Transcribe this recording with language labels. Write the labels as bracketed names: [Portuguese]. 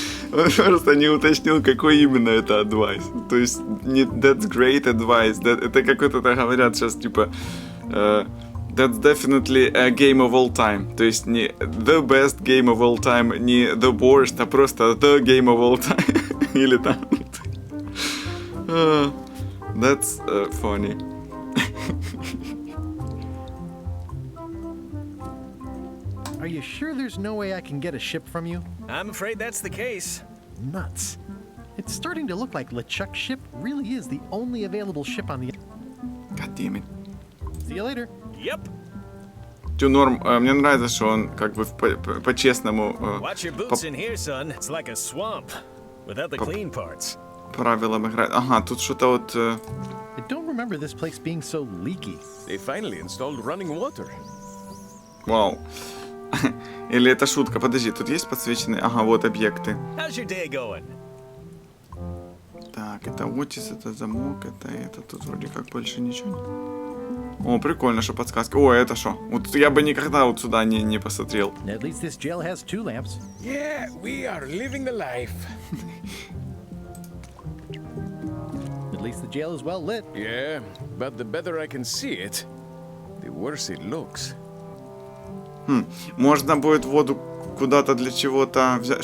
[Russian] Он просто не уточнил, какой именно это advice. То есть не [English] that's great advice. [Russian] Это какой-то так говорят сейчас типа [English] that's definitely a game of all time. [Russian] То есть не [English] the best game of all time, [Russian] не [English] the worst, [Russian] а просто [English] the game of all time. [Russian] Или там. [English] That's funny. Are you sure there's no way I can get a ship from you? I'm afraid that's the case. Nuts. It's starting to look like LeChuck's ship really is the only available ship on the... God damn it. See you later. Yep. [Russian] Норм, мне нравится, что он как бы по-честному... [English] Watch your boots in here, son. It's like a swamp without the clean parts. [Russian] Правилам играть. Ага, тут что-то вот... [English] I don't remember this place being so leaky. They finally installed running water. [Russian] Вау. Или это шутка? Подожди, тут есть подсвеченные? Ага, вот объекты. [English] How's your day going? [Russian] Так, это Отис, это замок, это тут вроде как больше ничего нет. О, прикольно, что подсказки. О, это что? Вот я бы никогда вот сюда не посмотрел. [English] At least this jail has 2 lamps. Yeah, we are living the life. At least the jail is well lit. Yeah, but the better I can see it, the worse it looks. [Russian] Можно будет воду куда-то для чего-то взять.